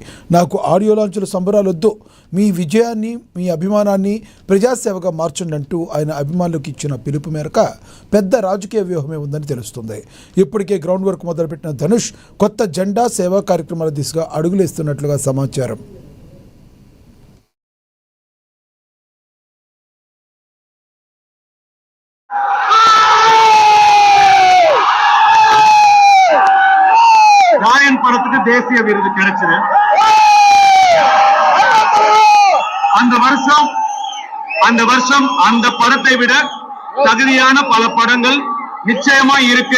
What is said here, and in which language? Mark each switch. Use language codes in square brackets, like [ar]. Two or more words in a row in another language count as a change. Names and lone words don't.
[te] నాకు [en] audio launches [te] సంబరాలొద్దు, మీ విజయాన్ని మీ అభిమానాన్ని ప్రజాసేవగా మార్చండి అంటూ ఆయన అభిమానులకు ఇచ్చిన పిలుపు మేరకు పెద్ద రాజకీయ వ్యూహమే ఉందని తెలుస్తుంది. ఇప్పటికే [en] ground work [te] మొదలుపెట్టిన ధనుష్ కొత్త జెండా సేవా కార్యక్రమాల దిశగా అడుగులేస్తున్నట్లుగా సమాచారం. [ta] ராயன் படத்துக்கு தேசிய விருது கிடைச்சது. அந்த வருஷம் அந்த படத்தை விட தகுதியான பல படங்கள் நிச்சயமா இருக்கு.